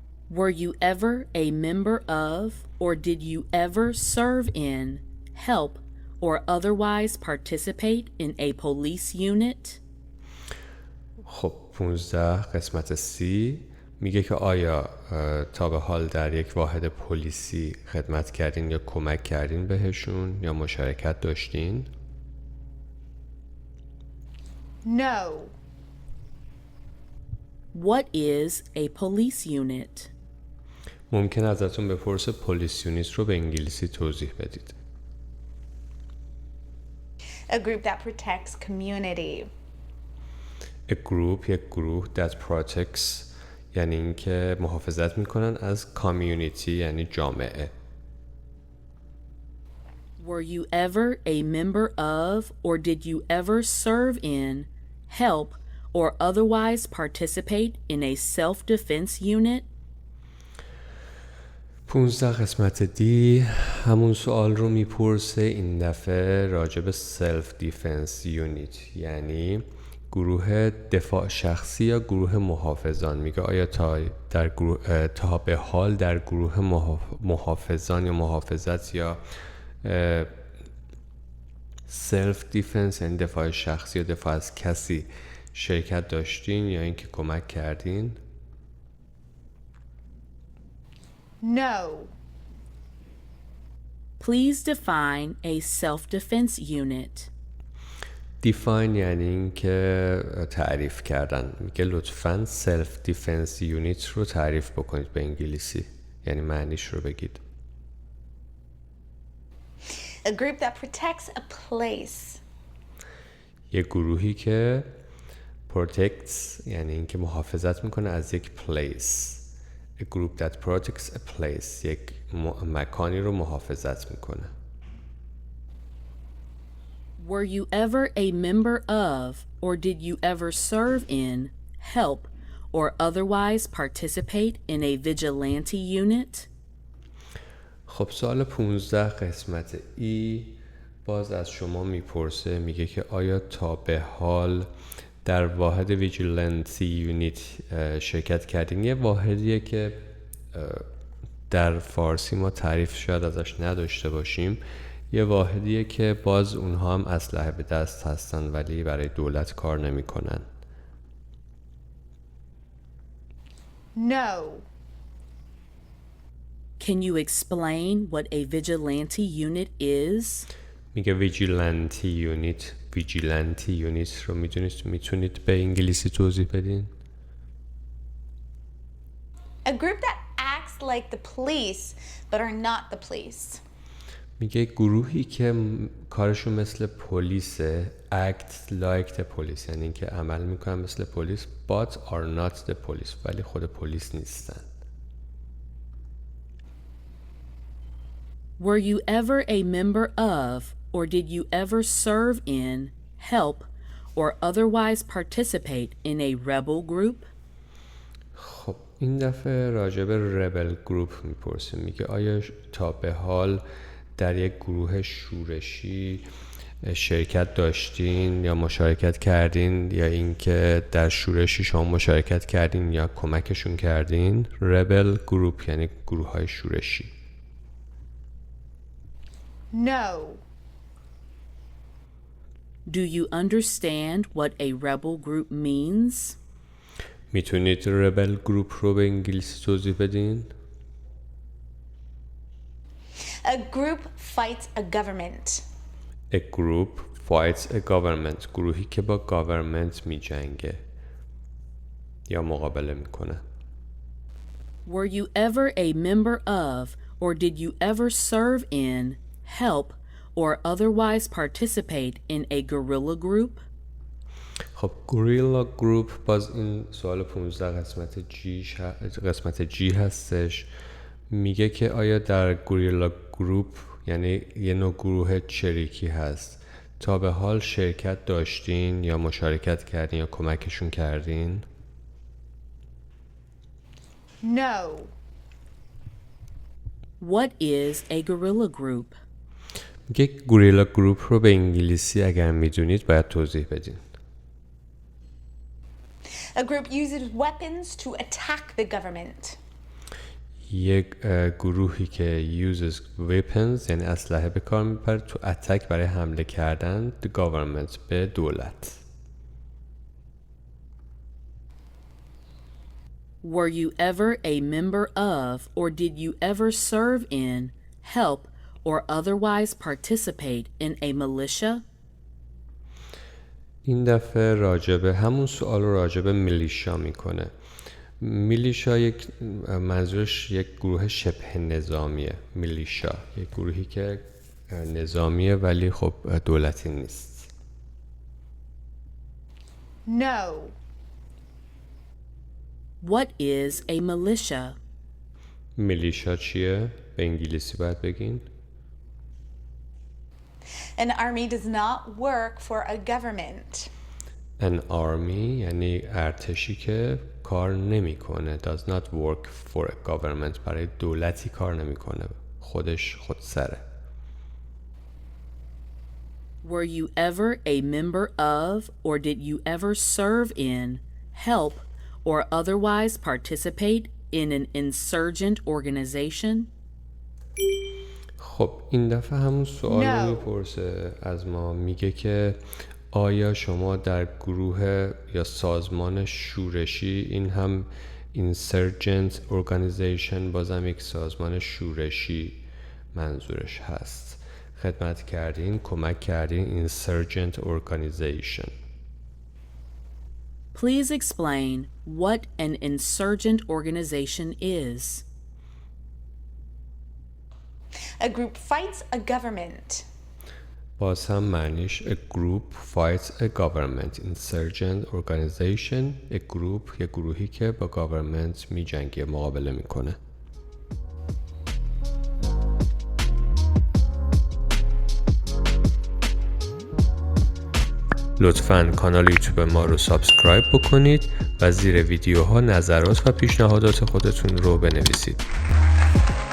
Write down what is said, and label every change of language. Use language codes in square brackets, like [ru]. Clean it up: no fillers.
[en] Were you ever a member of, or did you ever serve in, help, or otherwise participate in a police unit? [fa] خب 15 قسمت C میگه که آیا تا به حال در یک واحد پلیسی خدمت کردین یا کمک کردین بهشون یا مشارکت داشتین؟ [en] No. What is a police unit? [fa] ممکن ازتون بپرسه پلیس یونیت رو به انگلیسی توضیح بدید. [en] A group that protects community. A group [fa] یک گروه [en] that protects [fa] یعنی اینکه محافظت میکنن از community یعنی جامعه. [en] Were you ever a member of, or did you ever serve in, help, or otherwise participate in a self-defense unit? [fa] 15 قسمت D همون سوال رو میپرسه این دفعه راجع به self defense unit یعنی گروه دفاع شخصی یا گروه محافظان. میگه آیا تا به حال در گروه محافظان یا محافظت یا self defense یعنی دفاع شخصی یا دفاع از کسی شرکت داشتین یا اینکه کمک کردین؟ [en] No. Please define a self-defense unit. [fa] define یعنی اینکه تعریف کردن. میگه لطفاً self defense unit رو تعریف بکنید به انگلیسی یعنی معنیش رو بگید. [en] A group that protects a place. [fa] یک گروهی که protects یعنی اینکه محافظت میکنه از یک place. [en] A group that protects a place [fa] یک مکانی رو محافظت میکنه. [en] Were you ever a member of, or did you ever serve in, help, or otherwise participate in a vigilante unit? [fa] خب سوال 15 قسمت E باز از شما میپرسه میگه که آیا تا به حال در واحد ویجیلنسی یونیت شرکت کردین. یه واحدیه که در فارسی ما تعریف شاید ازش نداشته باشیم. یه واحدیه که باز اونها هم اسلحه به دست هستن ولی برای دولت کار نمی کنن. [en] No. Can you explain what a vigilante unit is? [fa] میگه ویجیلنتی یونیت. ویجیلنتی یونیت رو میتونید به انگلیسی توضیح بدین؟ [en] A group that acts like the police but are not the police. [fa] میگه گروهی که کارشون مثل پلیسه. [en] act like the police [fa] یعنی که عمل میکنن مثل پلیس [en] but are not the police [fa] ولی خود پلیس نیستن. [en] Were you ever a member of, or did you ever serve in, help, or otherwise participate in a rebel group? [fa] خب این دفعه راجع به rebel group میپرسه. میگه آیا تا به حال در یک گروه شورشی شرکت داشتین یا مشارکت کردین، یا اینکه در شورشی شما مشارکت کردین یا کمکشون کردین؟ rebel group یعنی گروه های شورشی. [en] No. Do you understand what a rebel group means? [fa] میتونید rebel group رو به انگلیسی توضیح بدین؟ [en] A group fights a government. A group fights a government. [fa] گروهی که با government می جنگه یا مقابله میکنه. [en] Were you ever a member of, or did you ever serve in, help, or otherwise participate in a guerrilla group? [fa] خب گوریلا گروپ، باز این سوال 15 قسمت جی هستش. میگه که آیا در گوریلا گروپ یعنی یه نوع گروه چریکی هست تا به حال شرکت داشتین یا مشارکت کردین یا کمکشون کردین؟ [en] No. What is a guerrilla group? [fa] میگه گوریلا گروپ رو به انگلیسی اگر میدونید باید توضیح بدین. [en] A group uses weapons to attack the government. [fa] یک گروهی که [en] uses weapons [fa] یعنی اسلحه به کار میبره تو اتک برای حمله کردن [en] the government [fa] به دولت. [en] Were you ever a member of, or did you ever serve in, help, or otherwise participate in a militia? [fa] این دفعه راجبه همون سوال رو راجبه میلیشا میکنه. میلیشا یک منظورش یک گروه شبه نظامیه. میلیشا یک گروهی که نظامیه ولی خب دولتی نیست. [en] No. What is a militia? [fa] میلیشا چیه؟ به انگلیسی باید بگین. [en] An army does not work for a government. An army [fa] یعنی ارتشی که کار نمیکنه. [en] does not work for a government [fa] برای دولتی کار نمیکنه. خود سره. [en] Were you ever a member of, or did you ever serve in, help, or otherwise participate in an insurgent organization? [fa] خب این دفعه همون سوال رو [en] No. [fa] میپرسه از ما. میگه که آیا شما در گروه یا سازمان شورشی، این هم insurgent organization بازم یک سازمان شورشی منظورش هست، خدمت کردین، کمک کردین insurgent organization. [en] Please explain what an insurgent organization is. A group fights a government. [fa] باز هم معنیش [en] a group fights a government. [fa] insurgent organization a group، یک گروهی که با government می جنگه، مقابله میکنه. لطفاً کانال یوتیوب ما رو سابسکرایب بکنید و زیر ویدیوها نظرات و پیشنهادات خودتون رو بنویسید.